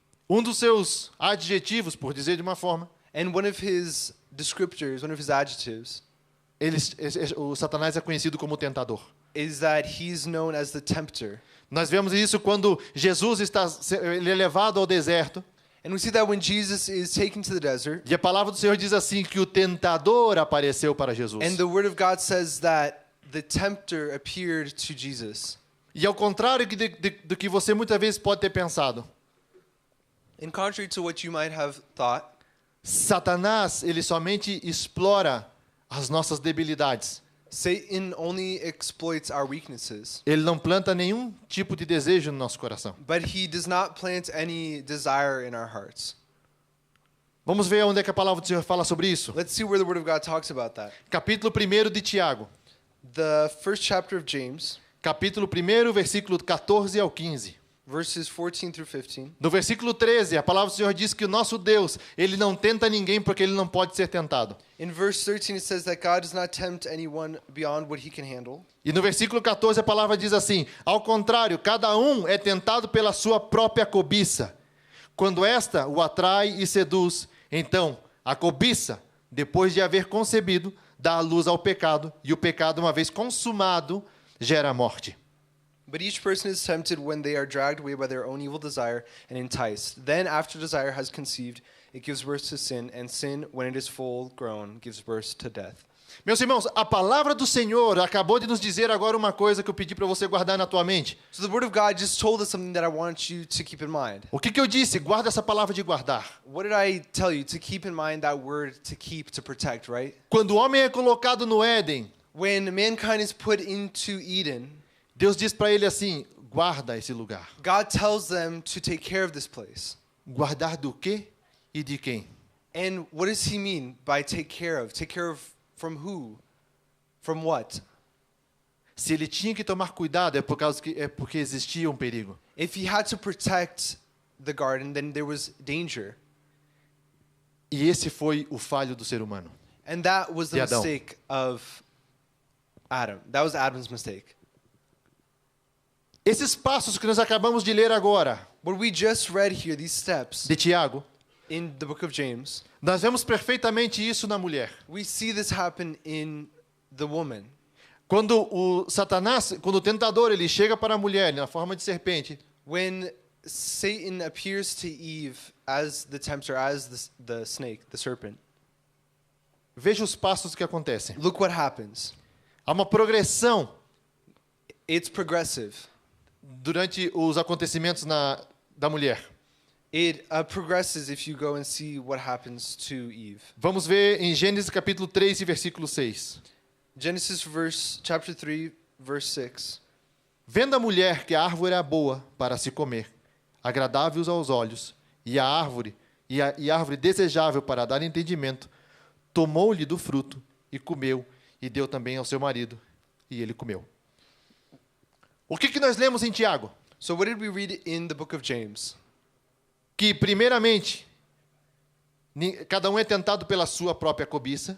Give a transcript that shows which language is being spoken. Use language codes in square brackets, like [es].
[pt] Um dos seus adjetivos, por dizer de uma forma, [en] And one of his descriptors, one of his adjectives, [pt] o Satanás é conhecido como tentador. [en] is that he's known as the tempter. [pt] Nós vemos isso quando Jesus ele é levado ao deserto. [en] And we see that when Jesus is taken to the desert, [pt] E a palavra do Senhor diz assim que o tentador apareceu para Jesus. [en] and the word of God says that the tempter appeared to Jesus. [pt] E ao contrário do que você muitas vezes pode ter pensado, [en] In contrary to what you might have thought, [pt] Satanás, ele somente explora as nossas debilidades. [en] Satan only exploits our weaknesses, [pt] Ele não planta nenhum tipo de desejo no nosso coração. [en] but he does not plant any desire in our hearts. [pt] Vamos ver onde é que a palavra do Senhor fala sobre isso. [en] Let's see where the word of God talks about that. [pt] Capítulo 1 de Tiago. [en] The first chapter of James, [pt] Capítulo 1, versículo 14 ao 15. [en] verses 14 through 15. [pt] No versículo 13, a palavra do Senhor diz que o nosso Deus, ele não tenta ninguém porque ele não pode ser tentado. [en] In verse 13 it says that God does not tempt anyone beyond what he can handle. [pt] E no versículo 14 a palavra diz assim: ao contrário, cada um é tentado pela sua própria cobiça. Quando esta o atrai e seduz, então a cobiça, depois de haver concebido, dá a luz ao pecado, e o pecado, uma vez consumado, gera a morte. [en] But each person is tempted when they are dragged away by their own evil desire and enticed. Then after desire has conceived, it gives birth to sin, and sin, when it is full grown, gives birth to death. [pt] Meus irmãos, a palavra do Senhor acabou de nos dizer agora uma coisa que eu pedi para você guardar na tua mente. [en] So the word of God just told us something that I want you to keep in mind. [pt] O que eu disse? Guarda essa palavra de guardar. [en] What did I tell you? To keep in mind that word to keep, to protect, right? [pt] Quando o homem é colocado no Éden, [en] When mankind is put into Eden, [pt] Deus diz para ele assim: guarda esse lugar. [en] God tells them to take care of this place. [pt] Guardar do quê e de quem? [en] And what does he mean by take care of? Take care of from who? From what? [pt] Se ele tinha que tomar cuidado é porque existia um perigo. [en] If he had to protect the garden, then there was danger. [pt] E esse foi o falho do ser humano. [en] And that was the [pt] De Adão. [en] mistake of Adam. That was Adam's mistake. [pt] Esses passos que nós acabamos de ler agora, [en] What we just read here, these steps [pt] de Tiago, [en] in the book of James, [pt] nós vemos perfeitamente isso na mulher. [en] we see this happen in the woman. [pt] Quando o tentador, ele chega para a mulher na forma de serpente, [en] When Satan appears to Eve as the tempter, as the snake, the serpent, [pt] veja os passos que acontecem. [en] look what happens. [pt] Há uma progressão [en] It's progressive. [pt] durante os acontecimentos da mulher. [en] It progresses if you go and see what happens to Eve. [pt] Vamos ver em Gênesis capítulo 3 e versículo 6. [en] Genesis chapter 3, verse 6. [pt] Vendo a mulher que a árvore era boa para se comer, agradável aos olhos, e a árvore desejável para dar entendimento, tomou-lhe do fruto e comeu, e deu também ao seu marido, e ele comeu. O que nós lemos em Tiago? [en] So what did we read in the book of James? [pt] Que primeiramente cada um é tentado pela sua própria cobiça.